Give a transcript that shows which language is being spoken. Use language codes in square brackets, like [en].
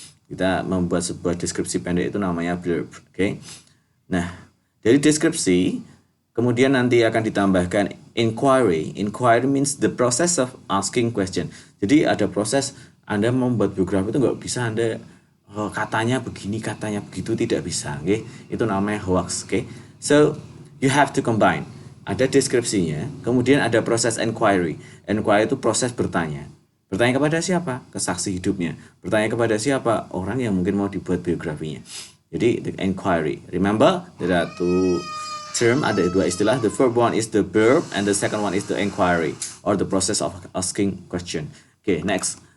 [id] Kita membuat sebuah deskripsi pendek itu namanya blurb. Nah, dari deskripsi kemudian nanti akan ditambahkan inquiry. [en] Inquiry means the process of asking question. [id] Jadi ada proses Anda membuat biografi itu nggak bisa Anda katanya begini, katanya begitu, tidak bisa. Itu namanya hoax. [en] So you have to combine. [id] Ada deskripsinya, kemudian ada proses inquiry. Inquiry itu proses bertanya. Bertanya kepada siapa? Ke saksi hidupnya. Bertanya kepada siapa? Orang yang mungkin mau dibuat biografinya. [en] Jadi the inquiry. Remember, there are 2 term, [id] ada 2 istilah. [en] The first one is the verb and the second one is the inquiry or the process of asking question. Next.